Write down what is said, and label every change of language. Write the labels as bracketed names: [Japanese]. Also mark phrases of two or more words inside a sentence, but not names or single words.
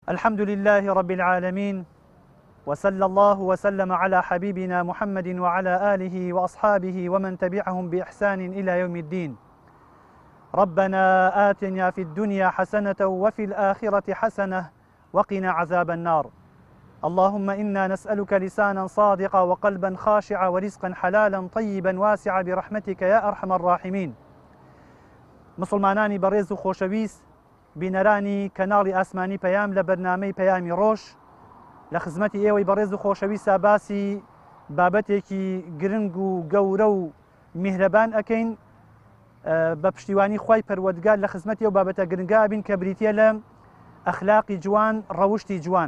[Arabic] الحمد لله رب العالمين، وصلى الله وسلم على حبيبنا محمد وعلى آله وأصحابه ومن تبعهم بإحسان إلى يوم الدين. ربنا آتنا في الدنيا حسنة وفي الآخرة حسنة وقنا عذاب النار. اللهم إنا نسألك لسانا صادقا وقلبا خاشعا ورزقا حلالا طيبا واسعا برحمتك يا أرحم الراحمين. [Central Kurdish] مسلمانانی بەڕێز و خۆشەویست، بینەرانی کەناڵی ئاسمانی پەیام لە بەرنامەی پەیامی ڕۆژ، لە خزمەتی ئێوەی بەڕێز و خۆشەویستە باسی بابەتێکی گرنگ و گەورە و میهرەبان ئەکەین بە پشتیوانی خوای پەروەردگار لە خزمەتی ئەو بابەتە گرنگا بین کە بریتیە لە ئەخلاقی جوان، ڕەوشتی جوان.